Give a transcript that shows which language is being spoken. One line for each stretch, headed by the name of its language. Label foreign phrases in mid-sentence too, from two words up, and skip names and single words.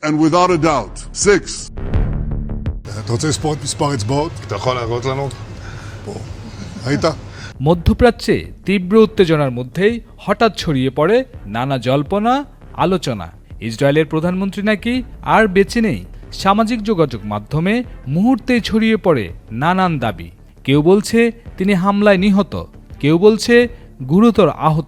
English: and without a doubt. 6.
Hebrew: אתה רוצה לספור את מספר אצבעות? אתה יכול להראות לנו? פה. ראית?
Bangla: মধ্যপ্রাচ্যে তীব্র উত্তেজনার মধ্যেই হঠাৎ ছড়িয়ে পড়ে নানা জল্পনা আলোচনা। ইসরায়েলের প্রধানমন্ত্রী নাকি আর বেঁচে নেই। সামাজিক যোগাযোগ মাধ্যমে মুহূর্তেই ছড়িয়ে পড়ে নানান দাবি। কেউ বলছে তিনি হামলায় নিহত, কেউ বলছে গুরুতর আহত।